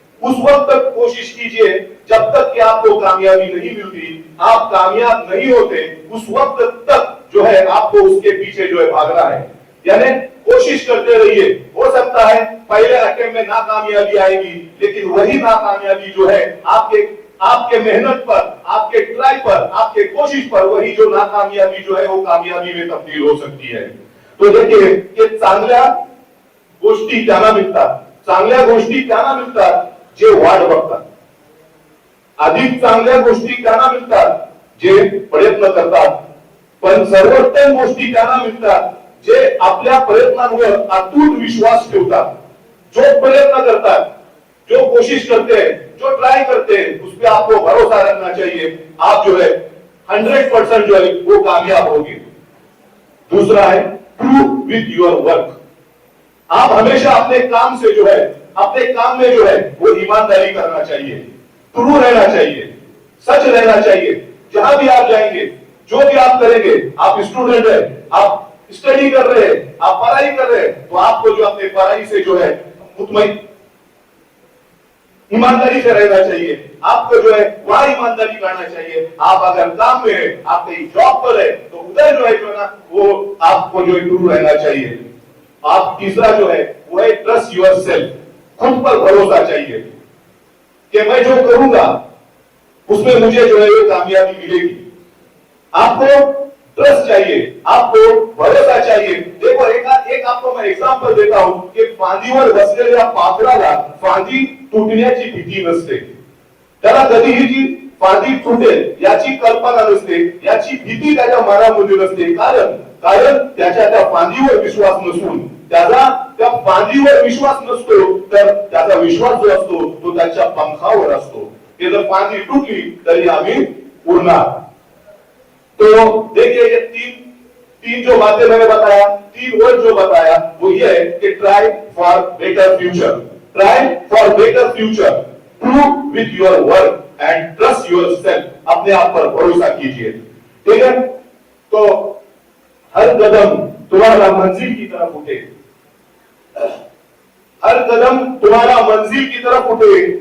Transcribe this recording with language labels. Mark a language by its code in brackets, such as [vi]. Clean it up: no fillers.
[hi] उस वक्त तक कोशिश कीजिए जब तक कि आपको कामयाबी नहीं मिलती, आप कामयाब नहीं होते, उस वक्त तक जो है आपको उसके पीछे जो है भागना है, यानी कोशिश करते रहिए। हो सकता है पहले अटेम्प्ट में नाकामयाबी आएगी, लेकिन वही नाकामयाबी जो है आपके मेहनत पर, आपके ट्राई पर, आपके कोशिश पर, वही जो नाकामयाबी जो है वो कामयाबी में तब्दील हो सकती है। तो देखिए कि [mr] चांगल्या गोष्टी त्यांना मिळतात, चांगल्या गोष्टी त्यांना मिळतात जे वाट बघतात, अधिक चांगल्या गोष्टी त्यांना मिळतात जे प्रयत्न करतात, पण सर्वोत्तम गोष्टी त्यांना मिळतात जे आपल्या प्रयत्नांवर अतूट विश्वास ठेवतात। [hi] जो प्रयत्न करतात, जो कोशिश करते हैं, जो ट्राई करते हैं, उस पर आपको भरोसा रखना चाहिए। आप जो है 100% जो है वो कामयाब होंगे। दूसरा है [en] Prove with your work. [hi] आप हमेशा अपने काम से जो है, अपने काम में जो है वो ईमानदारी करना चाहिए, ट्रू रहना चाहिए, सच रहना चाहिए। जहां भी आप जाएंगे, जो भी आप करेंगे, आप स्टूडेंट है, आप स्टडी कर रहे हैं, आप पढ़ाई कर रहे हैं, तो आपको जो अपने पढ़ाई से जो है मुतमईन ईमानदारी से रहना चाहिए। आपको जो है वहां ईमानदारी करना चाहिए। आप अगर काम में है, आप कहीं जॉब पर है, तो उधर जो है ना वो आपको जो है ट्रू रहना चाहिए। आप तीसरा जो है वो है [en] Trust yourself. [hi] खुद पर भरोसा चाहिए कि मैं जो करूंगा उसमें मुझे जो है वो कामयाबी मिलेगी। आपको ट्रस्ट चाहिए, आपको भरोसा चाहिए। देखो एक आपको मैं एग्जांपल देता हूं कि [mr] फांदीवर बसलेल्या पाखराला फांदी तुटण्याची भीती नसते, त्याला कधीही जी फांदी तुटेल याची कल्पना नसते, याची भीती त्याच्या मनामध्ये नसते। कारण त्याच्या त्या फांदीवर विश्वास नसून, त्याचा त्या फांदीवर विश्वास नसतो, तर त्याचा विश्वास जो असतो तो त्याच्या पंखावर असतो। ते जर फांदी तुटली तरी आम्ही उडणार। [hi] तो देखिए ये तीन जो बातें मैंने बताया, 3 वर्ड जो बताया वो ये है कि [en] Try for better future, try for better future, prove with your work and trust yourself. [hi] अपने आप पर भरोसा कीजिए, ठीक है। तो हर कदम तुम्हारा मंजिल की तरफ उठे, हर कदम तुम्हारा मंजिल की तरफ उठे।